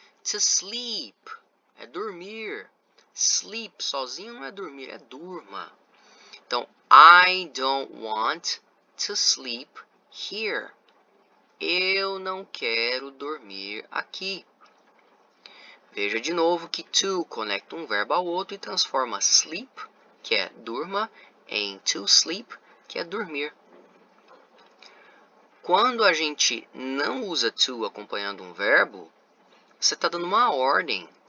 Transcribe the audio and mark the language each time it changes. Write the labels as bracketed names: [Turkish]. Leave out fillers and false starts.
[Portuguese] To sleep, é dormir. Sleep sozinho não é dormir, é durma. [English] Então, I don't want to sleep here. [Portuguese] Eu não quero dormir aqui. Veja de novo que to conecta um verbo ao outro e transforma sleep, que é durma, em to sleep, que é dormir. Quando a gente não usa to acompanhando um verbo, você está dando uma ordem.